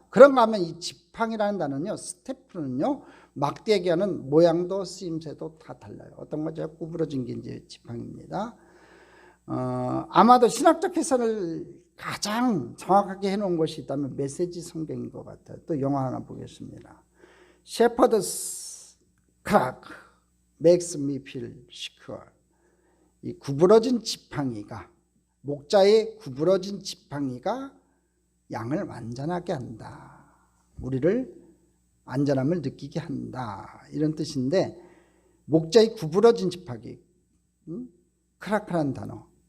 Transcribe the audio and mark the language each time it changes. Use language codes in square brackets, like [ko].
[ko] 그런가 하면 이 지팡이라는 단어는요, 스태프는요, 막대기와는 모양도 쓰임새도 다 달라요. 어떤 거죠? 구부러진 게 이제 지팡이입니다. 아마도 신학적 해설을 가장 정확하게 해놓은 것이 있다면 메시지 성경인 것 같아요. 또 영화 하나 보겠습니다. [en] Shepherd's crack makes me feel secure. [ko] 이 구부러진 지팡이가, 목자의 구부러진 지팡이가 양을 완전하게 한다. 우리를 안전함을 느끼게 한다. 이런 뜻인데, 목자의 구부러진 지팡이, 크라크라는 단어.